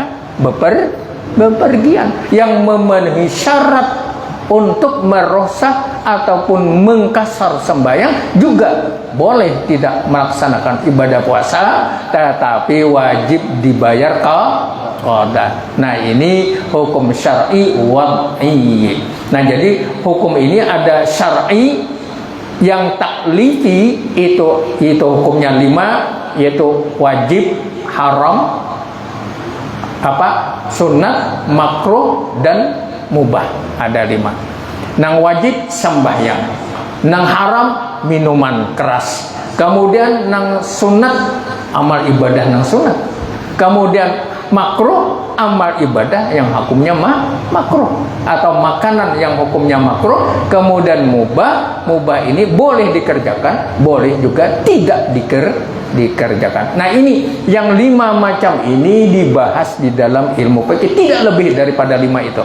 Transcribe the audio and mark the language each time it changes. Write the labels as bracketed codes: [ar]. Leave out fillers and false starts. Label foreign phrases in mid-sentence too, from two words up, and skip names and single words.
[id] Bepergian yang memenuhi syarat untuk merosak ataupun mengkasar sembahyang juga boleh tidak melaksanakan ibadah puasa, tetapi wajib dibayar qada. Nah ini hukum syar'i wad'i. Nah jadi hukum ini ada syar'i, yang taklifi itu hukumnya 5, yaitu wajib, haram, sunat, makruh, dan mubah. Ada 5. Nang wajib sembahyang, nang haram minuman keras, kemudian nang sunat amal ibadah nang sunat, kemudian makruh amal ibadah yang hukumnya makruh atau makanan yang hukumnya makruh, kemudian mubah ini boleh dikerjakan, boleh juga tidak dikerjakan. Nah ini yang 5 macam ini dibahas di dalam ilmu fikih, tidak lebih daripada 5 itu.